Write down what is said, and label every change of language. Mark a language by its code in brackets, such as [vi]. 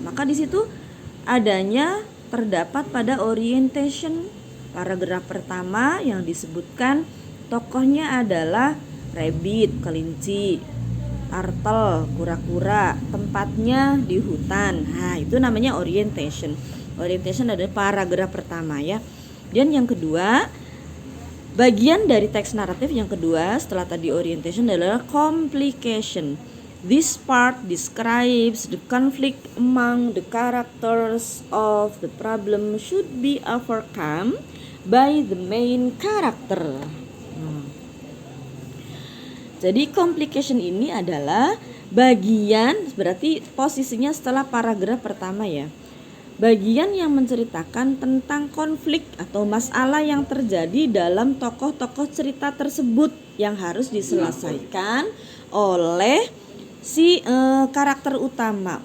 [id] Maka di situ adanya terdapat pada orientation paragraf pertama yang disebutkan tokohnya adalah rabbit, kelinci, turtle, kura-kura, tempatnya di hutan. Nah, itu namanya orientation. Orientation adalah paragraf pertama ya. Dan yang kedua, bagian dari teks naratif yang kedua setelah tadi orientation adalah complication. [en] This part describes the conflict among the characters of the problem should be overcome by the main character. [id] Jadi complication ini adalah bagian, berarti posisinya setelah paragraf pertama ya. Bagian yang menceritakan tentang konflik atau masalah yang terjadi dalam tokoh-tokoh cerita tersebut yang harus diselesaikan oleh si karakter utama.